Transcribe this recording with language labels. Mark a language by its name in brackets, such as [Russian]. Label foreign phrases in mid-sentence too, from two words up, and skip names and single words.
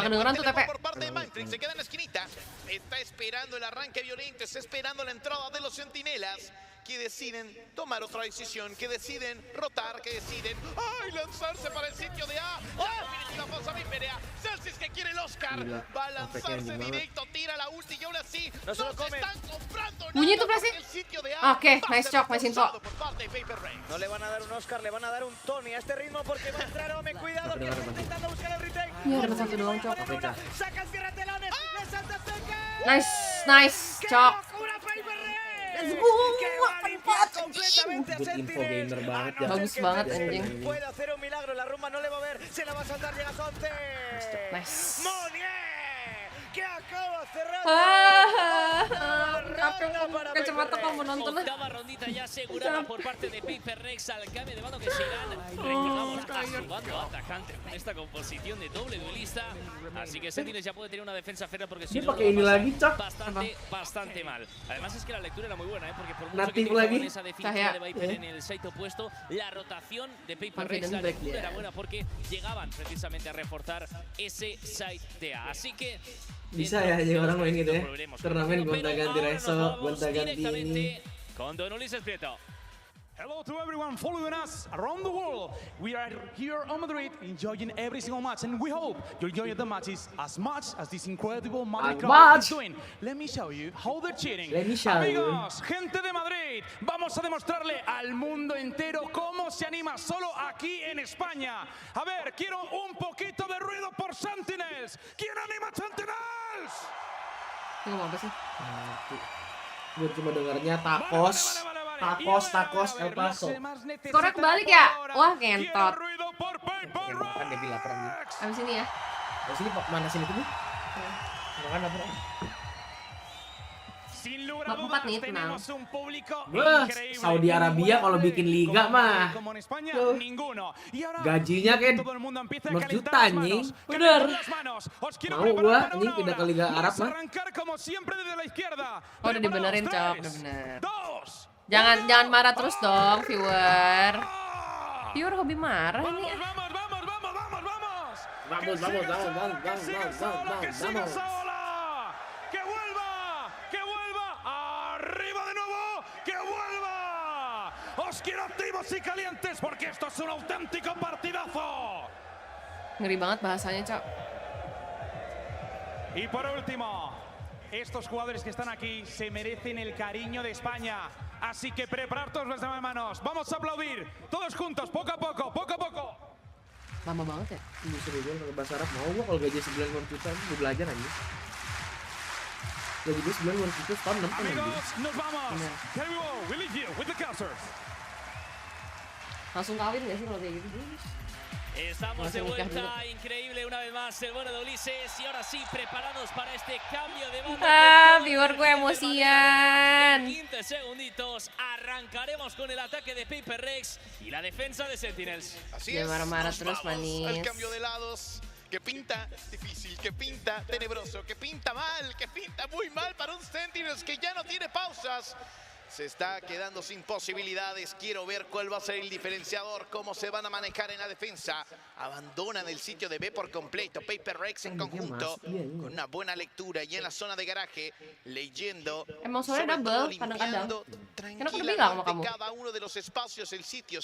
[Spanish] Por parte de Mindfreak, se queda en la esquinita. Está esperando el arranque violento, está esperando la entrada de los Centinelas, que deciden tomar otra decisión, que deciden rotar, que deciden lanzarse para el sitio de A. La definitiva fosa Viperea. Celsius que quiere el Oscar. Va a lanzarse directo, tira la ulti y aún así no se están comprando nada el sitio de A. [Indonesian] Oke, nice Cok, [English] nice info. [Spanish] No le van a dar un Oscar, le van a dar un Tony a este ritmo porque va a entrar Ome. Cuidado que está intentando buscar el retake. [Indonesian] Iya, satu doang, Cok. [Spanish] Saca el cierre telones, le salta Zeken. [Indonesian] Nice, Cok. [English] Good info gamer [Indonesian] banget ya. Bagus banget anjing. [Spanish] Puede hacer un milagro, la rumba no le va a ver, se la va a saltar, llega Sonce. Nice. Monier, que acaba cerrando. [Indonesian] Kacamata kamu nonton lah. [Spanish] Octava rondita ya asegurada por parte de Paper Rex al cambio de mando que se irán. Recordamos, activando atacante con esta composición de doble duelista. Así que Sentinels ya puede tener una defensa férrea porque si no [Indonesian] pakai ini lagi, Cok. [Spanish] Bastante mal. Además es que la lectura era muy buena, porque por mucho que [Indonesian] lagi. [Spanish] esa definitiva de Viper en el site opuesto, la rotación de Paper Rex, la lectura era buena porque llegaban precisamente a reforzar ese site de A. Así que [Indonesian] bisa ya jadi orang main gitu ya. Turnamen gonta-ganti reso, gonta-ganti ini. [Spanish] Con Don Ulises Prieto. [English] Hello to everyone following us around the world. We are here on Madrid enjoying every single match, and we hope you enjoy the matches as much as this incredible Madrid crowd is doing. Let me show you how they're cheering. [Spanish] Amigos, gente de Madrid, vamos a demostrarle al mundo entero cómo se anima solo aquí en España. A ver, quiero un poquito de ruido por Sentinels. ¿Quién anima Sentinels? [Indonesian] Ngomong apa sih? Gue cuma dengarnya tacos. Tacos El Paso. Skornya kebalik ya? Wah, ngentot. Makan dia bilang lapar nih. Abis ini ya? Abis ini mana sini tuh? Makan lapar. 4 nih, tenang. Wah, Saudi Arabia kalau bikin liga mah gajinya kan 100 juta anjing. Bener. Mau gua anjing pindah ke Liga Arab mah. Oh, udah dibenerin, Cok, udah bener. Jangan marah terus dong, viewer. Viewer hobi marah nih. [Spanish] Vamos. Os quiero activos y calientes porque esto es un auténtico partidazo. [Indonesian] Ngeri banget bahasanya, Cok. [Spanish] Y por último, estos jugadores que están aquí se merecen el cariño de España. Así que preparar todos los manos. Vamos a aplaudir todos juntos, poco a poco, poco a poco. [Indonesian] Lama banget ya. Serius kalau bahasa Arab mau gua kalau gaji 9 juta gua belajar aja. Gaji gue 9 juta tahun 6 tahun. [Spanish] Nos vamos. [English] Here we go. We leave you with the casters. [Indonesian] Langsung kawin nggak sih kalau kayak gitu? [Spanish] Estamos de vuelta, increíble una vez más el bueno de Ulises y ahora sí preparados para este cambio de banda. [Indonesian] Viewer gue emosian. [Spanish] 15 segunditos, arrancaremos con el ataque de Paper Rex y la defensa de Sentinels. Así es, [Indonesian] nos terus manis. [Spanish] El cambio de lados, que pinta difícil, que pinta tenebroso, que pinta mal, que pinta muy mal para un Sentinels que ya no tiene pausas. Se está quedando sin posibilidades. Quiero ver cuál va a ser el diferenciador, cómo se van a manejar en la defensa. Abandonan el sitio de B por completo. Paper Rex en conjunto, con una buena lectura y en la zona de garaje, leyendo, sobre todo limpiando tranquilamente cada uno de los espacios, el sitio.